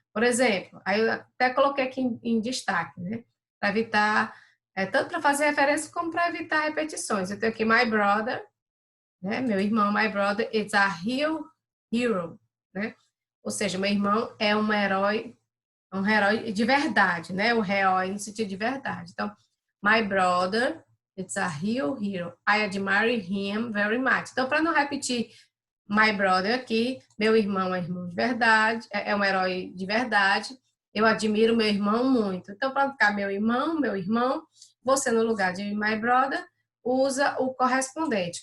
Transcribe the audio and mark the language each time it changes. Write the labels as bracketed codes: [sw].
[pt] Por exemplo, aí eu até coloquei aqui em destaque, né? Para evitar, tanto para fazer referência como para evitar repetições. Eu tenho aqui [en] my brother, [pt] né? Meu irmão, [en] my brother, is a hero, né? [pt] Ou seja, meu irmão é um herói de verdade, né? O herói no sentido de verdade. Então, [en] my brother, it's a real hero. I admire him very much. [pt] Então, para não repetir [en] my brother [pt] aqui, meu irmão é irmão de verdade, é um herói de verdade. Eu admiro meu irmão muito. Então, para ficar meu irmão, você no lugar de [en] my brother, [pt] usa o correspondente.